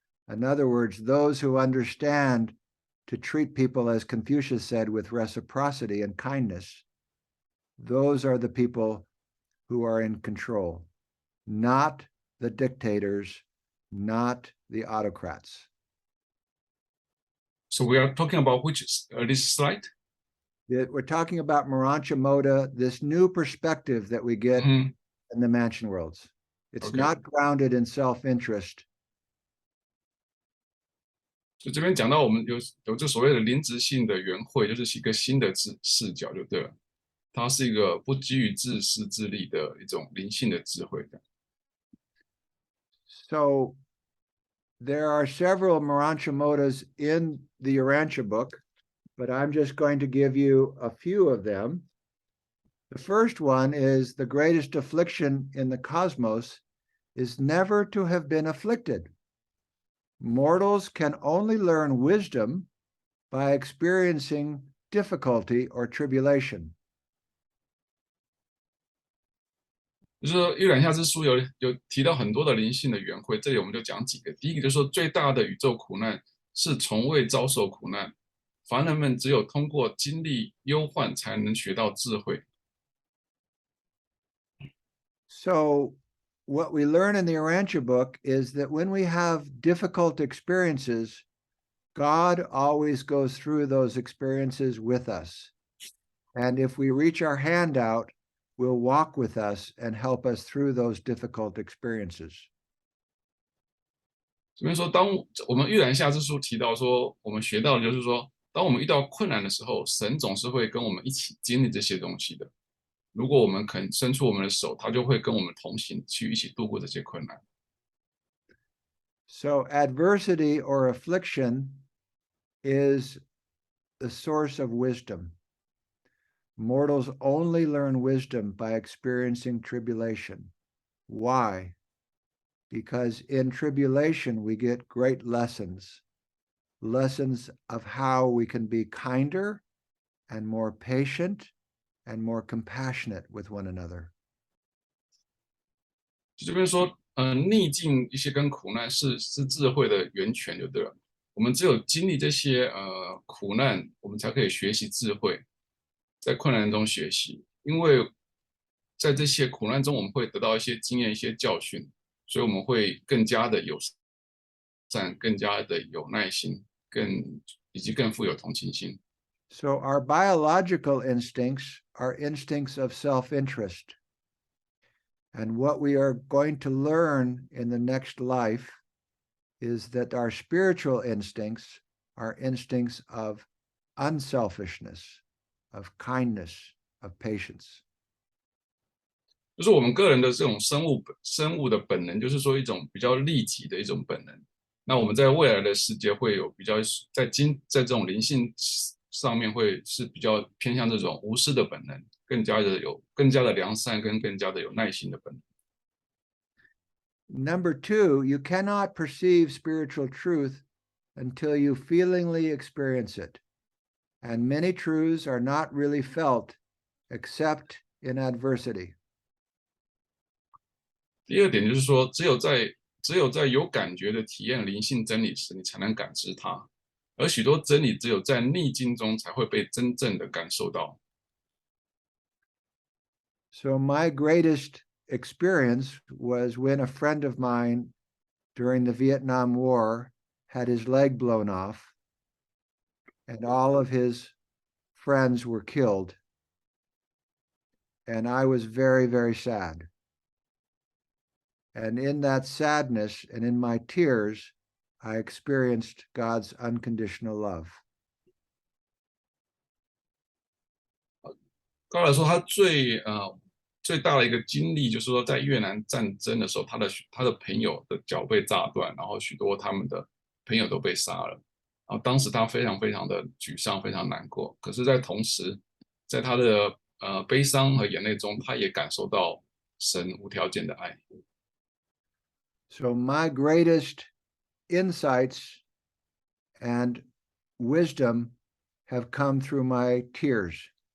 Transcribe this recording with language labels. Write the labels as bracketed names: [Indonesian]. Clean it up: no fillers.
[English] In other words, those who understand to treat people, as Confucius said, with reciprocity and kindness, those are the people who are in control, not the dictators, not the autocrats. So we are talking about which this slide? We're talking about Marancha Moda, this new perspective that we get in the mansion worlds. It's not grounded in self-interest. [Chinese] 所以这边讲到我们有这所谓的灵质性的圆会，就是一个新的视角就对了。它是一个不基于自私自利的一种灵性的智慧的。 [English] So there are several Marancha Modas in the Urantia book, but I'm just going to give you a few of them. The first one is the greatest affliction in the cosmos is never to have been afflicted. Mortals can only learn wisdom by experiencing difficulty or tribulation. [Chinese] 就是说，月览下之书有提到很多的灵性的圆会，这里我们就讲几个。第一个就是说，最大的宇宙苦难是从未遭受苦难，凡人们只有通过经历忧患，才能学到智慧。 [English] So what we learn in the Urantia book is that when we have difficult experiences, God always goes through those experiences with us. And if we reach our hand out, will walk with us and help us through those difficult experiences. [Chinese] 这边说，当我们月览下之书提到说，我们学到的就是说，当我们遇到困难的时候，神总是会跟我们一起经历这些东西的。如果我们肯伸出我们的手，他就会跟我们同行，去一起度过这些困难。 [English] So adversity or affliction is the source of wisdom. Mortals only learn wisdom by experiencing tribulation. Why? because in tribulation we get great lessons of how we can be kinder and more patient and more compassionate with one another. [Chinese] 就这边说，逆境一些跟苦难是智慧的源泉，就对了。我们只有经历这些苦难，我们才可以学习智慧，在困难中学习。因为在这些苦难中，我们会得到一些经验、一些教训，所以我们会更加的友善，更加的有耐心，以及更富有同情心。 [English] So our biological instincts are instincts of self-interest. And what we are going to learn in the next life is that our spiritual instincts are instincts of unselfishness, of kindness, of patience. [Chinese] 就是我们个人的这种生物的本能，就是说一种比较利己的一种本能。那我们在未来的世界会有比较在这种灵性上面会是比较偏向这种无私的本能，更加的良善跟更加的有耐心的本能。 [English] Number two, you cannot perceive spiritual truth until you feelingly experience it. And many truths are not really felt except in adversity. [Chinese] 第二点就是说，只有在有感觉的体验灵性真理时，你才能感知它。而许多真理只有在逆境中才会被真正的感受到。 [English] So my greatest experience was when a friend of mine during the Vietnam War had his leg blown off, and all of his friends were killed. And I was very, very sad. And in that sadness and in my tears, I experienced God's unconditional love. [Chinese] 高尔说，他最大的一个经历，就是说在越南战争的时候，他的朋友的脚被炸断，然后许多他们的朋友都被杀了。然后当时他非常非常的沮丧，非常难过。可是，在同时，在他的悲伤和眼泪中，他也感受到神无条件的爱。 [English] So my greatest insights and wisdom have come through my tears.